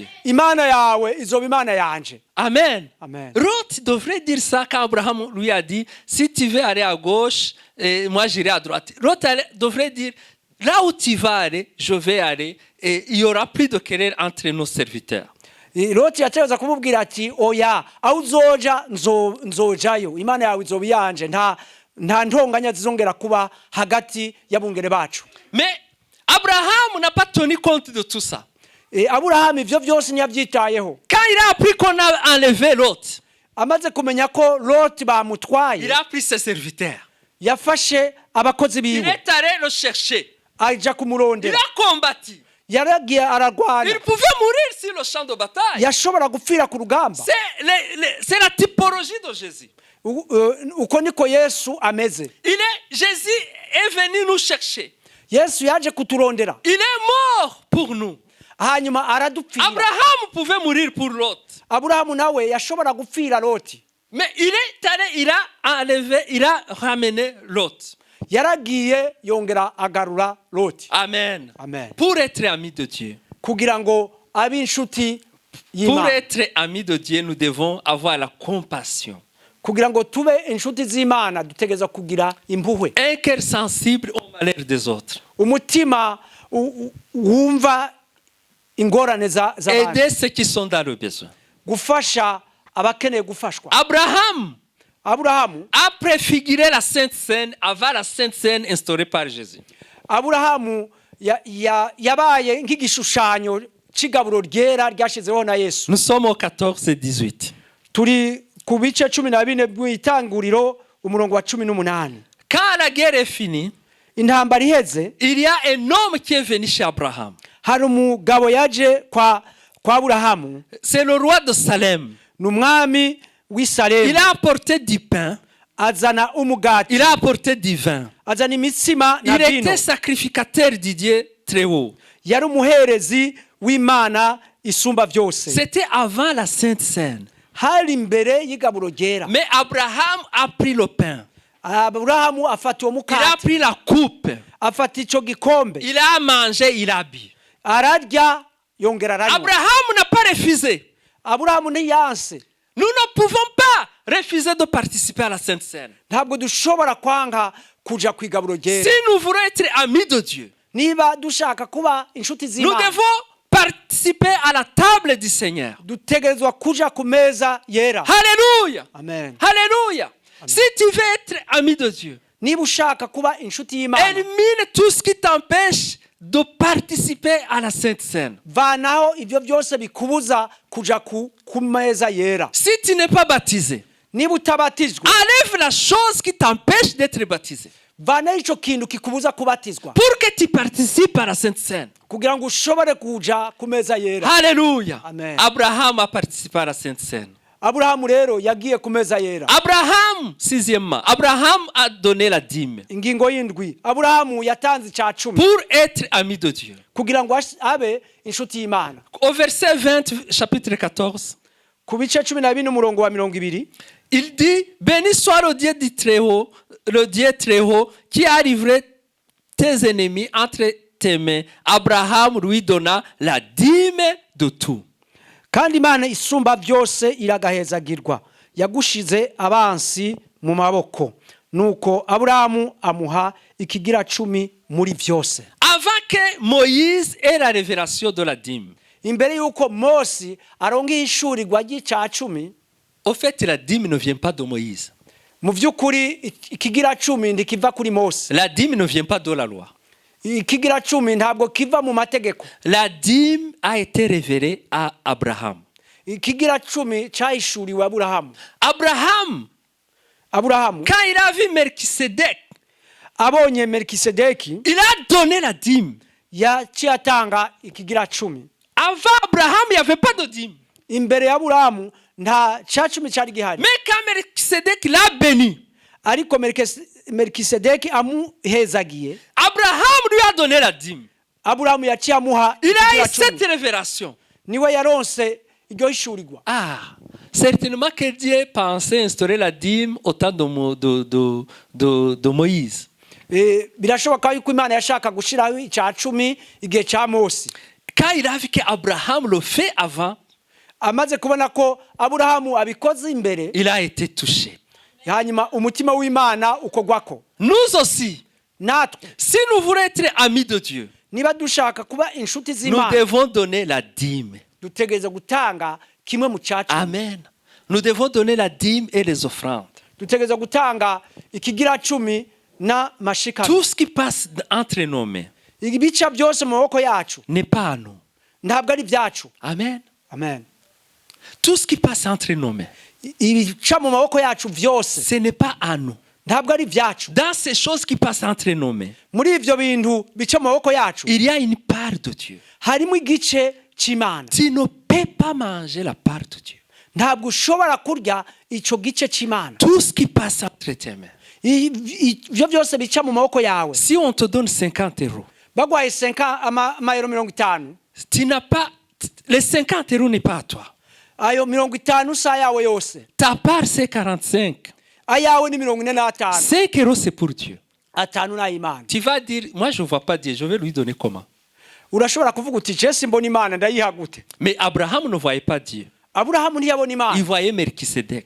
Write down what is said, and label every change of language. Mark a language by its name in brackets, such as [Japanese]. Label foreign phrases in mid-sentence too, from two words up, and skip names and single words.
[Rundi] Imana yawe izoba imana yanje. Amen. Amen. [French] Ruth devrait dire ça quand Abraham lui a dit, si tu veux aller à gauche, moi j'irai à droite. Ruth devrait dire, là où tu vas aller, je vais aller, et il n'y aura plus de querelle entre nos serviteurs. [Rundi] Loti yategeza kumubwira ati, oya, aho uzoja nzojayo. Imana yawe izoba yanje. Nta ntonganya zizongera kuba hagati y'abungere bacu. [French] Mais Abraham n'a pas tenu compte de tout ça. [Rundi] Aburahamu ivyo byose ntiyabyitayeho. [French] Quand il a appris qu'on a enlevé Lot, [Rundi] amaze kumenya ko Lot bamutwaye, [French] il a pris ses serviteurs. [Rundi] Yafashe abakozi biwe. [French] Il est allé le chercher. [Rundi] Aja kumurondera. [French] Il a combattu. [Rundi] Yaragiye aragwana. [French] Il pouvait mourir sur le champ de bataille. [Rundi] Yashobora gupfira ku rugamba. [French] C'est la typologie de Jésus. [Rundi] Uko niko Yesu ameze. [French] Jésus est venu nous chercher. [Rundi] Yesu yaje kuturondera. [French] Il est mort pour nous. [Rundi] Hanyuma aradupfira. [French] Abraham pouvait mourir pour Lot. [Rundi] Aburahamu nawe yashobora gupfira Loti. [French] Mais il est allé, il a enlevé, il a ramené Lot. [Rundi] Yaragiye yongera agarura Loti. Amen. Amen. [French] Pour être ami de Dieu. [Rundi] Kugira ngo abinshuti y'Imana. [French] Pour être ami de Dieu, nous devons avoir la compassion. [Rundi] Kugira ngo tube inshuti z'Imana dutegeza kugira impuhwe. [French] Un cœur sensible au malheur des autres. [Rundi] Umutima wumva ingorane z'abantu. [French] Aider ceux qui sont dans le besoin. [Rundi] Gufasha abakeneye gufashwa. [French] Aburahamu a préfiguré la Sainte Seine avant la Sainte Seine instaurée par Jésus. [Rundi] Aburahamu yabaye nk'igishushanyo c'igaburo ryera ryashizeho na Yesu. [French] Nous sommes au 14 et 18. [Rundi] Turi ku bice 14 bw'itanguriro umurongo wa 18. [French] Quand la guerre est finie, [Rundi] intambara iheze, [French] il y a un homme qui est venu chez Abraham. [Rundi] Hari umugabo yaje kwa Aburahamu. [French] C'est le roi de Salem. [Rundi] N'umwami w'Isalemu. [French] Il a apporté du pain. [Rundi] Azana umugati. [French] Il a apporté du vin. [Rundi] Azana imitsima na vino. [French] Il était sacrificateur du Dieu très haut. [Rundi] Yari umuherezi w'Imana isumba vyose. [French] C'était avant la Sainte Seine. [Rundi] Hari imbere y'igaburo ryera. [French] Mais Abraham a pris le pain. [Rundi] Abrahamu afata uwo mukate. [French] Il a pris la coupe. [Rundi] Afata ico gikombe. [French] Il a mangé, il a bu. [Rundi] Ararya yongera aranywa. [French] Abraham n'a pas refusé. [Rundi] Aburahamu ntiyanse. [French] Nous ne pouvons pas refuser de participer à la Sainte Seine. [Rundi] Ntabwo dushobora kwanga kuja kwigaburo ryera. [French] Si nous voulons être amis de Dieu, [Rundi] niba dushaka kuba inshuti z'Imana, [French] nous devons participer à la table du Seigneur. [Rundi] Dutegerezwa kuja ku meza yera. Alléluia. Amen. Alléluia. [French] Si tu veux être ami de Dieu, [Rundi] niba ushaka kuba inshuti y'Imana, [French] élimine tout ce qui t'empêche de participer à la Sainte Seine. [Rundi] Vanaho ivyo byose bikubuza kuja ku meza yera. [French] Si tu n'es pas baptisé, [Rundi] niba utabatizwa, [French] enlève la chose qui t'empêche d'être baptisé. [Rundi] Vana ico kintu kikubuza kubatizwa. [French] Pour que tu participes à la Sainte Seine. [Rundi] Kugira ngo ushobore kuja ku meza yera. Alléluia. Amen. [French] Abraham a participé à la Sainte Seine. [Rundi] aburahamu rero yagiye ku meza yera. [French] Abraham, sixièmement, Abraham a donné la dîme [Rundi] Ingingo y'indwi, aburahamu yatanze icya cumi [French] pour être ami de Dieu. [Rundi] kugira ngo abe inshuti y'Imana. [French] Au verset 20, chapitre 14, [Rundi] Ku bice 12 umurongo wa 20, [French] il dit, béni soit le Dieu du Très-Haut, le Dieu Très-Haut, qui a livré tes ennemis entre tes mains. Abraham lui donna la dîme de tout. [Rundi] kandi Imana isumba byose iragahezagirwa, yagushize abansi mu maboko. Nuko aburahamu amuha ikigira cumi muri byose. [French] Avant que Moïse ait la révélation de la dîme, [Rundi] Imbere yuko Mose aronga ishurirwa ry'icya cumi, [French] au fait, la dîme ne vient pas de Moïse. [Rundi] mu by'ukuri ikigira cumi ntikiva kuri Mose. [French] La dîme ne vient pas de la loi. [Rundi] Ikigira cumi ntabwo kiva mu mategeko. [French] La dîme a été révélée à Abraham. [Rundi] Ikigira cumi cyahishuriwe Aburahamu. [French] Abraham, quand il a vu Melchisedec, [Rundi] abonye Melkisedeki [French] il a donné la dîme. [Rundi] yaciye atanga ikigira cumi. [French] Avant Abraham, il n'y avait pas de dîme. [Rundi] Imbere ya Aburahamu nta cya cumi cyari gihari. [French] Mais quand Melchisedec l'a béni, [Rundi] Ariko Melkisedeki amuhezagiye, [French] Abraham lui a donné la dîme. [Rundi] Aburahamu yaciye amuha [French] Il a eu [Rundi] ikigira [French] cette [Rundi] cumi. [French] révélation. [Rundi] Niwe yaronse iryo hishurirwa. [French] Ah, certainement que Dieu pensait instaurer la dîme au temps de Moïse. [Rundi] Birashoboka yuko Imana yashaka gushiraho icya cumi igihe cya Mose. [French] Quand il a vu qu'Abraham le fait avant, [Rundi] Amaze kubona ko Aburahamu abikoze imbere, [French] il a été touché. [Rundi] hanyuma umutima w'Imana ukogwako. [French] Nous aussi, [Rundi] Natwe [French] si nous voulons être amis de Dieu, [Rundi] niba dushaka kuba inshuti [French] nous [Rundi] z'Imana, [French] devons donner la dîme. [Rundi] dutegereza gutanga kimwe mu cya cumi. Amen. [French] Nous devons donner la dîme et les offrandes. [Rundi] Dutegereza gutanga ikigira cumi na mashikano. [French] Tout ce qui passe entre nos mains [Rundi] Ibica byose mu maboko yacu [French] n'est pas à nous. [Rundi] ntabwo ari byacu. Amen. Amen. [French] Tout ce qui passe entre nos mains, [Rundi] Ibica mu maboko yacu byose [French] ce n'est pas à nous. [Rundi] ntabwo ari byacu. [French] Dans ces choses qui passent entre nos mains, [Rundi] Muri ivyo bintu bica mu maboko yacu [French] il y a une part de Dieu. [Rundi] harimo igice cy'Imana. [French] Tu ne peux pas manger la part de Dieu. [Rundi] Ntabwo ushobora kurya ico gice cy'Imana. [French] Tout ce qui passe entre tes mains. [Rundi] Ivyo byose bica mu maboko yawe. [French] Si on te donne 50 €, [Rundi] Bagwaye amayero 50, [French] tu n'as pas, les 50 € n'est pas à toi. [Rundi] ayo 50 sa yawe yose. [French] Ta part c'est 45. [Rundi] Ayawe ni 45. [French] 5 € c'est pour Dieu. [Rundi] Atanu na Imana. [French] Tu vas dire, moi je ne vois pas Dieu, je vais lui donner comment? [Rundi] Urashobora kuvuga uti je simbona Imana ndayiha gute? [French] Mais Abraham ne voyait pas Dieu. [Rundi] Aburahamu ntiyabona [French] Il [Rundi] Imana. [French] voyait Melchisedec.